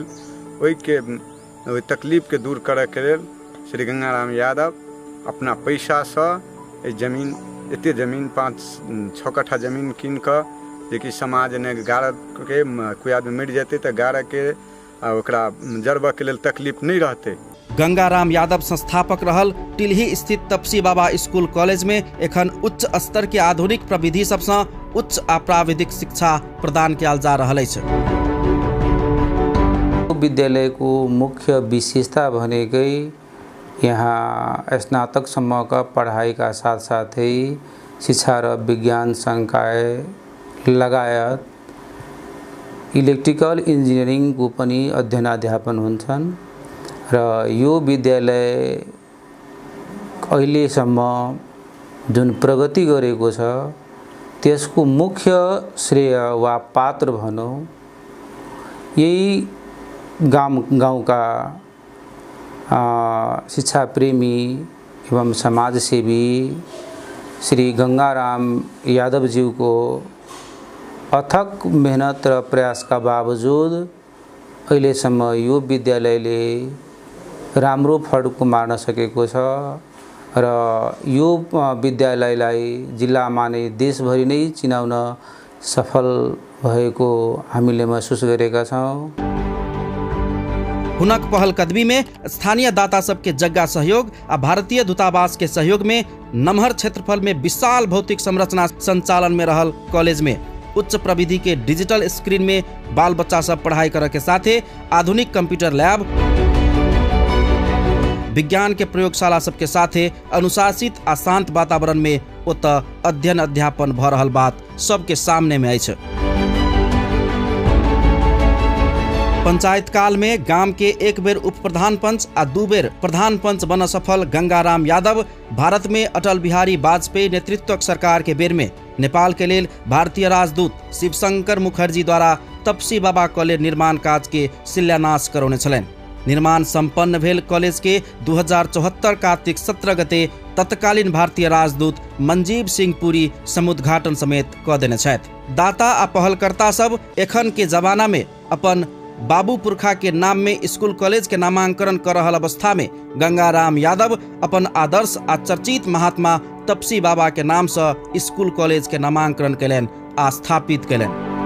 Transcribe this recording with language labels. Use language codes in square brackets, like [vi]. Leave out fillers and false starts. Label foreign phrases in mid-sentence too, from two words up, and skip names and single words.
[mai] ओहि तकलीफ के दूर करय के लेल श्री गंगाराम यादव अपना पैसा से जमीन एते जमीन 5-6 कट्ठा जमीन कीन कऽ जेकि समाज ने गारह के कोई आदमी मरि जेतै तऽ गारह के ओकरा जरबऽ के लेल तकलीफ नहीं रहतै। गंगाराम यादव संस्थापक रहल टिल्ही स्थित तपसी बाबा स्कूल कॉलेज में एखन उच्च स्तर के आधुनिक प्रविधि सबसँ उच्च आ प्राविधिक शिक्षा प्रदान कयल जा रहल अछि। [ne] विद्यालय को मुख्य विशेषता भनेकै यहाँ स्नातकसम्म का पढ़ाई का साथ साथ ही शिक्षा र विज्ञान संकाय लगायत [en] electrical engineering [ne] को पनि अध्ययन अध्यापन हुन्छन् र यो विद्यालय अहिलेसम्म जुन प्रगति गरेको छ त्यसको मुख्य श्रेय वा पात्र भनौँ यही गाँव का शिक्षा प्रेमी एवं समाजसेवी श्री गंगाराम यादव जी को अथक मेहनत र प्रयास का बावजूद अहिलेसम्म यो विद्यालयले राम्रो फड गुमार्न सकेको छ र यो विद्यालयलाई जिल्लामा नै देशभरि नै चिनाउन सफल भएको हामीले महसुस गरेका छौँ। [mai] हुनक पहल कदमी में स्थानीय दाता सबके जग्गा सहयोग आ भारतीय दूतावास के सहयोग में नमहर क्षेत्रफल में विशाल भौतिक संरचना संचालन में रहल कॉलेज में उच्च प्रविधि के [en] digital screen [mai] में बाल बच्चा सब पढ़ाई करे के साथे आधुनिक [en] computer lab, [mai] विज्ञान के प्रयोगशाला सबके साथे अनुशासित आ शांत वातावरण में ओतऽ अध्ययन अध्यापन भ रहल बात सबके सामने में अछि। पंचायत काल में गांव के एक बेर उप प्रधान पंच आ 2 बेर प्रधान पंच बन सफल गंगाराम यादव भारत में अटल बिहारी वाजपेयी नेतृत्वक सरकार के बेर में नेपाल के लेल भारतीय राजदूत शिवशंकर मुखर्जी द्वारा तपसी बाबा कॉलेज निर्माण काज के शिलान्यास करौने छलनि। निर्माण संपन्न भेल कॉलेज के 2074 कार्तिक 17 गते तत्कालीन भारतीय राजदूत मंजीव सिंह पुरी समुद्घाटन समेत क देने छथि। दाता आ पहलकर्ता सब एखन के जमाना में अपन बाबू पुरखा के नाम में स्कूल कॉलेज के नामांकन कर रहल अवस्था में गंगाराम यादव अपन आदर्श आ चर्चित महात्मा तपसी बाबा के नाम से स्कूल कॉलेज के नामांकन कयलनि आ स्थापित कयलनि।